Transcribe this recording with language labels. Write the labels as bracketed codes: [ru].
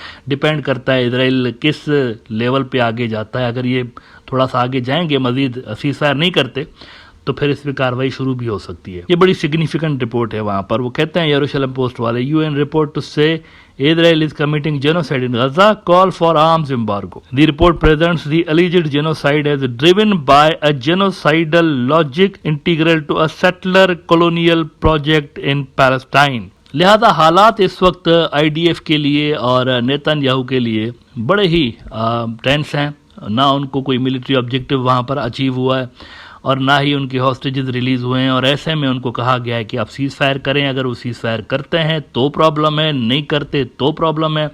[ur] Depend کرتا ہے اسرائیل کس لیول پہ آگے جاتا ہے. اگر یہ تھوڑا سا آگے جائیں گے مزید سیز فائر نہیں کرتے تو پھر اس پہ کارروائی شروع بھی ہو سکتی ہے. یہ بڑی سگنیفیکنٹ رپورٹ ہے وہاں پر. وہ کہتے ہیں یروشلم پوسٹ والے یو این رپورٹ ٹو سے [en] Israel is committing genocide in Gaza, call for arms embargo. The report presents the alleged genocide as driven by a genocidal logic integral to a settler colonial project in Palestine. [ur] لہذا حالات اس وقت I D F کے لیے اور Nitin Yahoo کے لیے بڑے ہی tennis ہیں. نہ ان کو کوئی ملٹری آبجیکٹو وہاں پر اچیو ہوا ہے اور نہ ہی ان کے ہاسٹیجز ریلیز ہوئے ہیں اور ایسے میں ان کو کہا گیا ہے کہ آپ سیز فائر کریں. اگر وہ سیز فائر کرتے ہیں تو پرابلم ہے نہیں کرتے تو پرابلم ہے.